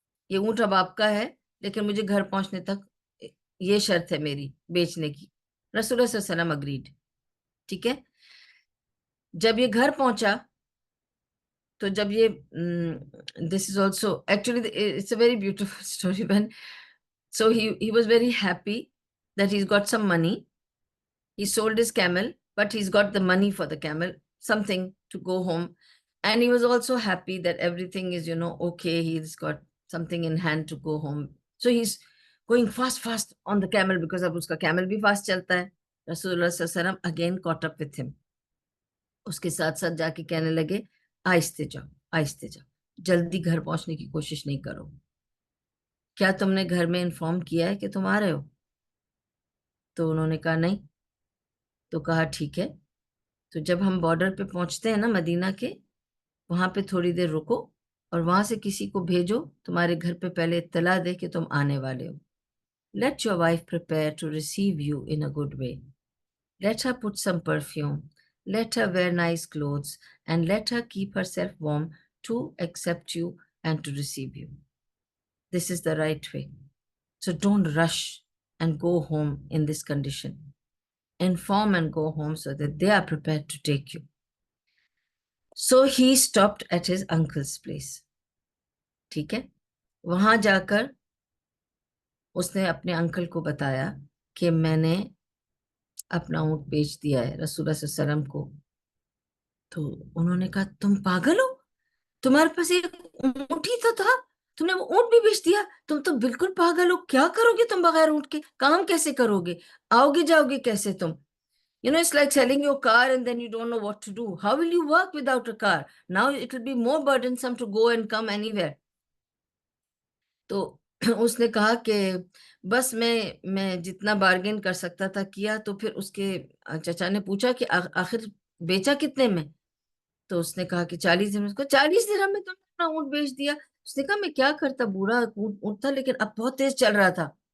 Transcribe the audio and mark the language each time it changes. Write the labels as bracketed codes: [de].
[ur] یہ اونٹ اب آپ کا ہے، لیکن مجھے گھر پہنچنے تک یہ شرط ہے میری بیچنے کی. رسول اللہ صلی اللہ علیہ وسلم اگریڈ. ٹھیک ہے، جب یہ گھر پہنچا تو جب یہ [en] This is also actually it's a very beautiful story when. So he was very happy that he's got some money. He sold his camel, but he's got the money for the camel, something to go home. And he was also happy that everything is, okay. He's got something in hand to go home. So he's going fast on the camel because [ur] ab uska camel bhi fast chalta hai. [en] Rasulullah sallallahu alaihi wasallam again caught up with him. [ur] اس کے ساتھ ساتھ جا کے کہنے لگے آہستہ جاؤ، آہستہ جاؤ، جلدی گھر پہنچنے کی کوشش نہیں کرو. کیا تم نے گھر میں انفارم کیا ہے کہ تم آ رہے ہو؟ تو انہوں نے کہا نہیں. تو کہا ٹھیک ہے، تو جب ہم بارڈر پہ پہنچتے ہیں نا مدینہ کے، وہاں پہ تھوڑی دیر رکو اور وہاں سے کسی کو بھیجو تمہارے گھر پہ پہلے اطلاع دے کہ تم آنے والے ہو. [en] Let your wife prepare to receive you in a good way. Let her put some perfume. Let her wear nice clothes and let her keep herself warm to accept you and to receive you. This is the right way. So don't rush and go home in this condition. Inform and go home so that they are prepared to take you. So he stopped at his uncle's place. [ur] ٹھیک ہے، وہاں جا کر اس نے اپنے uncle کو بتایا کہ میں نے اپنا اونٹ بیچ دیا ہے رسول اللہ صلی اللہ علیہ وسلم کو. تو انہوں نے کہا تم پاگل ہو، تمہارے پاس ایک اونٹ ہی تو تھا، تم نے وہ اونٹ بھی بیچ دیا؟ تم تو بالکل پاگل ہو، کیا کرو گے تم بغیر اونٹ کے؟ کام کیسے کرو گے؟ آؤ گے جاؤ گے کیسے تم؟ [en] It's like selling your car and then you don't know what to do. How will you work without a car? Now it will be more burdensome to go and come anywhere. [ur] تو اس نے کہا کہ بس میں جتنا bargain کر سکتا تھا کیا. تو پھر اس کے چچا نے پوچھا کہ آخر بیچا کتنے میں؟ تو اس نے کہا کہ 40 درہم. اس کو 40 درہم میں تم نے اپنا اونٹ بیچ دیا؟ اس نے کہا میں کیا کرتا، بوڑھا اونٹ تھا لیکن اب بہت تیز چل رہا تھا.